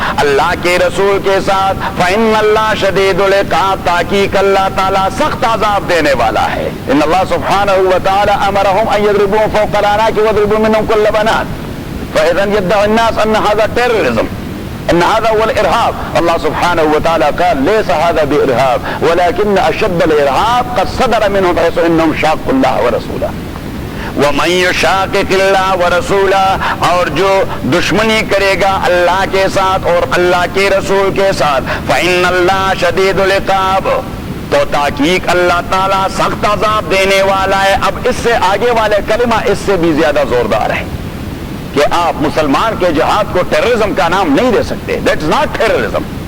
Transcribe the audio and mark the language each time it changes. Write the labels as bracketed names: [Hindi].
[Urdu] اللہ کے رسول کے ساتھ، [Arabic] فإن اللہ شدید العقاب، [Urdu] تحقیق اللہ تعالیٰ سخت عذاب دینے والا ہے۔ [Arabic] ان اللہ سبحانہ وتعالی امرهم ان يضربوا فوق الأعناق ويضربوا منهم كل بنان، فإذا يدعي الناس أن هذا terrorism، أن هذا هو الإرهاب. الله سبحانه وتعالى قال ليس هذا بإرهاب ولكن أشد الإرهاب قد صدر منهم حيث إنهم شاقوا الله ورسوله. وَمَن يُشَاقِقِ اللَّهَ وَرَسُولَهُ، [Urdu] اور جو دشمنی کرے گا اللہ کے ساتھ اور اللہ کے رسول کے ساتھ، [Arabic] فَإِنَّ اللَّهَ شَدِيدُ الْعِقَابِ، [Urdu] تو تحقیق اللہ تعالیٰ سخت عذاب دینے والا ہے۔ اب اس سے آگے والے کلمہ اس سے بھی زیادہ زوردار ہے کہ آپ مسلمان کے جہاد کو ٹیررزم کا نام نہیں دے سکتے۔ [English] That's not terrorism.